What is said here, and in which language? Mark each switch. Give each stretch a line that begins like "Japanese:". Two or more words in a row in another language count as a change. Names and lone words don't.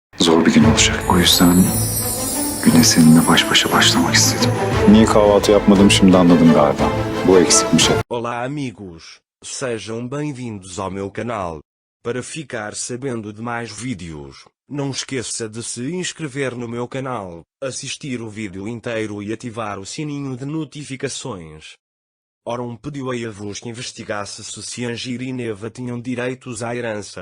Turkish: zor bir gün olacak. O yüzden güne seninle baş başa başlamak istedim. Niye kahvaltı yapmadım şimdi anladım galiba. Bu eksikmiş hep.
Portuguese: Olá amigos, sejam bem-vindos ao meu canal. Para ficar sabendo de mais vídeos, não esqueça de se inscrever no meu canal, assistir o vídeo inteiro e ativar o sininho de notificações. Orum pediu a Yavuz que investigasse se Ciangir e Neva tinham direitos à herança.